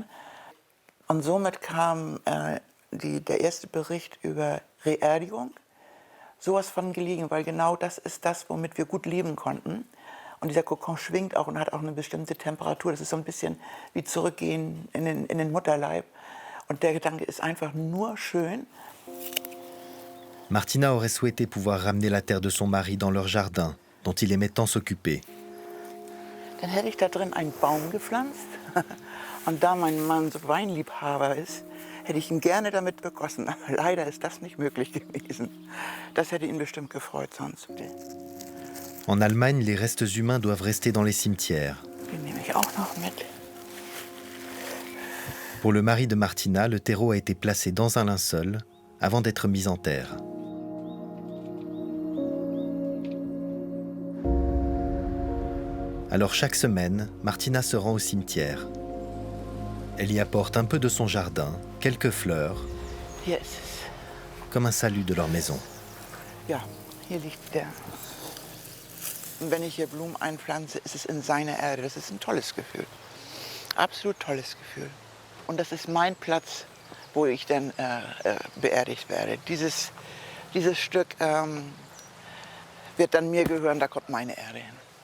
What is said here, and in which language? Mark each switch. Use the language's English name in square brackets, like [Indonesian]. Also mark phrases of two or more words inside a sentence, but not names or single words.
[German] Und somit kam der erste Bericht über Reerdigung sowas von gelegen, weil genau das ist das, womit wir gut leben konnten. Und dieser Kokon schwingt auch und hat auch eine bestimmte Temperatur. Das ist so ein bisschen wie zurückgehen in den Mutterleib. Und der Gedanke ist einfach nur schön. [French] Martina aurait souhaité pouvoir ramener la terre de son mari dans leur jardin, dont il aimait tant s'occuper. [German] Dann hätte ich da drin einen Baum gepflanzt. Und da mein Mann so Weinliebhaber ist, hätte ich ihn gerne damit begossen. Aber leider ist das nicht möglich gewesen. Das hätte ihn bestimmt gefreut sonst. [French] En Allemagne, les restes humains doivent rester dans les cimetières. [German] Den nehme ich auch noch mit. [French] Pour le mari de Martina, le terreau a été placé dans un linceul avant d'être mis en terre. Alors chaque semaine, Martina se rend au cimetière. Elle y apporte un peu de son jardin, quelques fleurs, [German] Hier ist es. [French] comme un salut de leur maison. [German] Ja, hier liegt der. Und wenn ich hier Blumen einpflanze, ist es in seiner Erde. Das ist ein tolles Gefühl. Absolut tolles Gefühl. Und das ist mein Platz, wo ich dann beerdigt werde. Dieses Stück wird dann mir gehören, da kommt meine Erde hin.